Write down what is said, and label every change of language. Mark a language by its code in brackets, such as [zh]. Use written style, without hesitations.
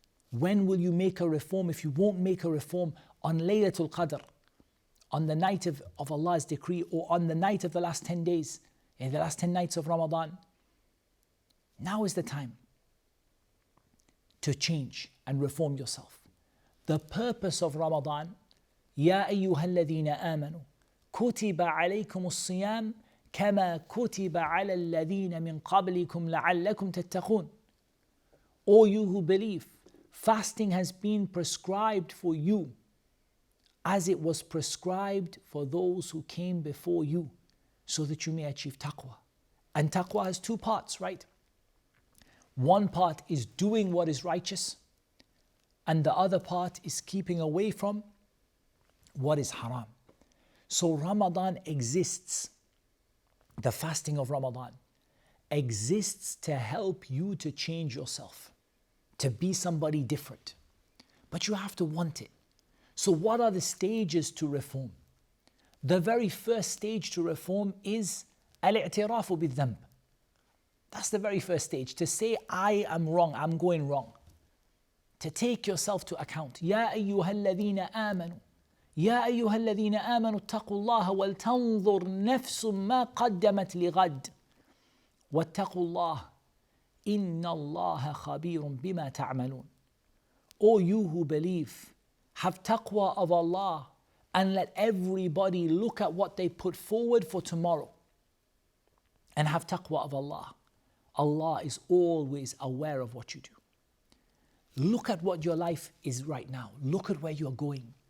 [en] When will you make a reform if you won't make a reform on Laylatul Qadr, on the night of Allah's decree, or on the night of the last 10 days, in the last 10 nights of Ramadan? Now is the time to change and reform yourself. The purpose of Ramadan, [ar] يا أيها الذين آمنوا كتب عليكم الصيام كما كتب على الذين من قبلكم لعلكم تتقون. [en] O you who believe, fasting has been prescribed for you as it was prescribed for those who came before you, so that you may achieve taqwa. And taqwa has two parts, right? One part is doing what is righteous, and the other part is keeping away from what is haram. So Ramadan exists, the fasting of Ramadan exists to help you to change yourself, to be somebody different. But you have to want it. So what are the stages to reform? The very first stage to reform is al-i'tirafu bil-dhanb. That's the very first stage, to say, I am wrong, I'm going wrong. To take yourself to account. [ar] يا أيها الذين آمنوا يا أيها الذين آمنوا اتقوا الله ولتنظر نفس ما قدمت لغد واتقوا الله إن الله خبير بما تعملون. [en] O you who believe, have taqwa of Allah, and let everybody look at what they put forward for tomorrow. And have taqwa of Allah. Allah is always aware of what you do. Look at what your life is right now. Look at where you're going.